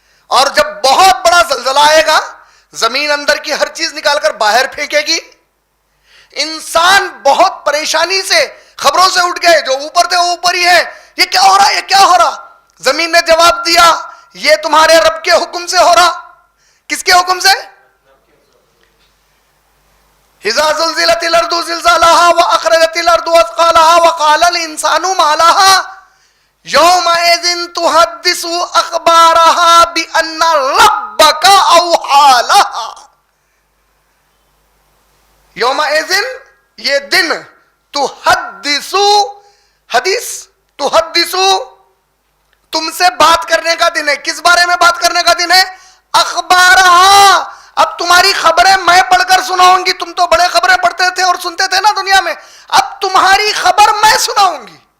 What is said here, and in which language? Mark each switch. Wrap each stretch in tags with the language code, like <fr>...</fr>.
<ur>اور جب بہت بڑا زلزلہ آئے گا زمین اندر کی ہر چیز نکال کر باہر پھینکے گی. انسان بہت پریشانی سے خبروں سے اٹھ گئے, جو اوپر تھے وہ اوپر ہی ہے, یہ کیا ہو رہا, یہ کیا ہو رہا. زمین نے جواب دیا یہ تمہارے رب کے حکم سے ہو رہا. کس کے حکم سے؟</ur> <ar>اذا زلزلت الارض زلزالها واخرجت الارض اثقالها وقال الانسان ما لها یومئذ تحدث اخبارها بان ربک اوحی لها.</ar> <ur>یومئذ یہ دن, تحدث حدیث, تحدث تم سے بات کرنے کا دن ہے. کس بارے میں بات کرنے کا دن ہے؟ اخبارها. اب تمہاری خبریں میں پڑھ کر سناؤں گی. تم تو بڑے خبریں پڑھتے تھے اور سنتے تھے نا دنیا میں, اب تمہاری خبر میں سناؤں گی.</ur>